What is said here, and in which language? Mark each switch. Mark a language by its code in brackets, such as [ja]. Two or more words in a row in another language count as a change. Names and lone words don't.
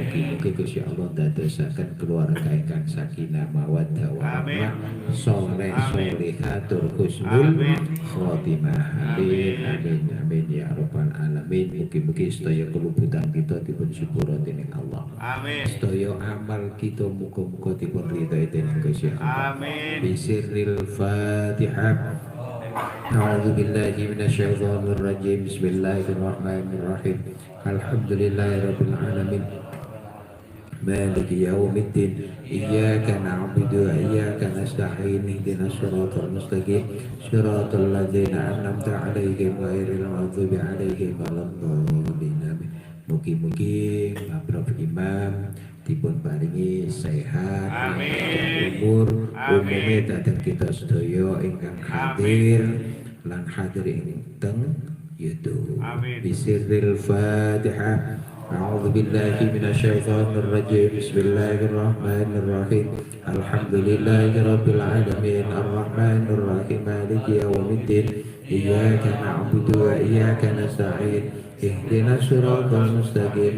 [jv] Mugi-mugi Gusti Allah dadosaken keluarga ingkang [ar] سكينة مودة ورحمة, صالح صالحات حسن الخاتمة. آمين آمين آمين يا رب العالمين. [jv] Mugi-mugi sedaya keluputan kita dipun syukura dening Allah. Amin. Sedaya amal kita muga-muga dipun ridhoi dening Gusti Allah. Amin. [ar] بسر الفاتحة. أعوذ بالله من الشيطان الرجيم. بسم الله الرحمن الرحيم. الحمد لله رب العالمين. مالك يوم الدين. إياك نعبد وإياك نستعين. اهدنا الصراط المستقيم. صراط الذين أنعمت عليهم غير المغضوب عليهم ولا الضالين. [jv] Mugi-mugi Prof Imam dipun paringi sehat, umur, umume datang kita sedaya ingkang hadir lan hadir ing teng YouTube. [ar] بسر الفاتحة. أعوذ بالله من الشيطان الرجيم. بسم الله الرحمن الرحيم. الحمد لله رب العالمين. الرحمن الرحيم. مالك يوم الدين. إياك نعبد وإياك نستعين. اهدنا الصراط المستقيم.